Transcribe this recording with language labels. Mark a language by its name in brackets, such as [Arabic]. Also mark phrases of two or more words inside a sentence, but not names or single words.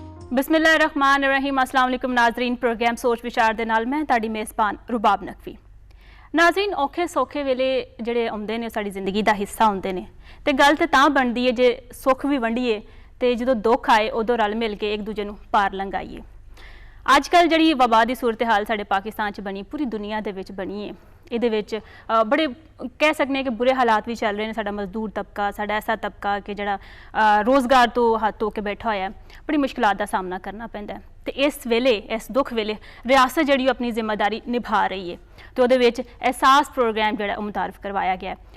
[Arabic] بسم الله الرحمن الرحيم۔ السلام علیکم ناظرین. [Punjabi] پروگرام سوچ وچار دے نال میں تہاڈی میزبان رباب نقوی. ناظرین، اوکھے سوکھے ویلے جہڑے آؤندے نے ساڈی زندگی دا حصہ ہوندے نے تے گل تے تاں بندی ہے جے سکھ بھی ونڈیے تے جدوں دکھ آئے اودوں رل مل کے ایک دوجے نوں پار لنگھائیے. اجکل جہڑی وبا دی صورت حال ساڈے پاکستان چ بنی، پوری دنیا دے وچ بنی ہے. ਇਹਦੇ ਵਿੱਚ [Urdu] بڑے کہہ سکتے ہیں کہ برے حالات بھی چل رہے ہیں. [Punjabi] ساڈا مزدور طبقہ، ساڈا ایسا طبقہ کہ جہڑا روزگار تو ہتھ دھو کے بیٹھا ہویا ہے, [Urdu] بڑی مشکلات کا سامنا کرنا [Punjabi] پیندا ہے. تو اس ویلے، اس دکھ ویلے ریاست جہڑی اپنی ذمہ داری نبھا رہی ہے. تو اوہدے وچ احساس پروگرام جہڑا متعارف کروایا گیا ہے.